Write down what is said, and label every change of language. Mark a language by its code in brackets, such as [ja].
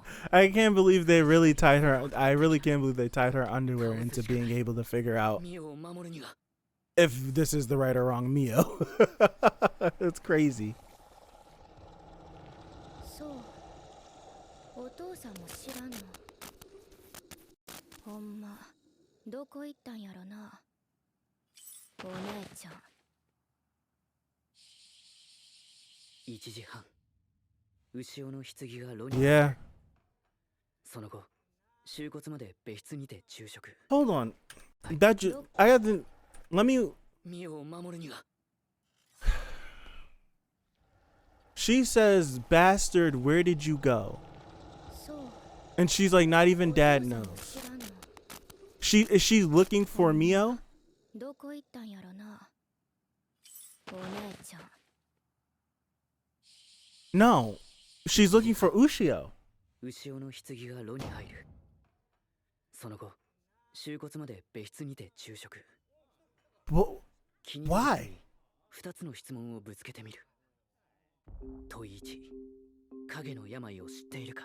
[en] I can't believe they really tied her. I really can't believe they tied her underwear into being able to figure out if this is the right or wrong Mio. It's crazy. [ja] そう、お父さんも知らんの。ほんま、どこ行ったんやろな、お姉ちゃん。 1時半、牛尾の棺が炉に。 [en] Yeah. [ja] その後、終骨まで別室にて昼食。 [en] Hold on. That I had to. Let me. [ja] ミオを守るには。 [en] She says, "Bastard, where did you go?" [ja] そう。 [en] And she's like, "Not even Dad [ja] お父さん [en] knows." [ja] も知らんの。 [en] Is she looking for Mio? [ja] どこ行ったんやろな、お姉ちゃん。 [en] No, she's looking for Ushio. [ja] 牛尾の棺が炉に入る。その後、終骨まで別室にて昼食。 Wh- 気になる人に2つの質問をぶつけてみる。問い1、影の病を知っているか。